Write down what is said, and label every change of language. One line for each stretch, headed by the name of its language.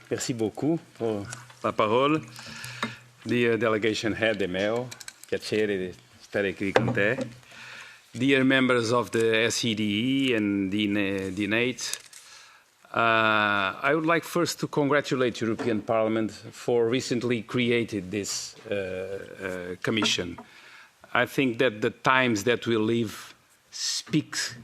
French: Merci beaucoup pour la parole.
English: Dear Delegation Head De Meo,
Italian: piacere di stare qui con te.
English: Dear members of the SEDE and the NATO, I would like first to congratulate European Parliament for recently created this commission. I think that the times that we live speak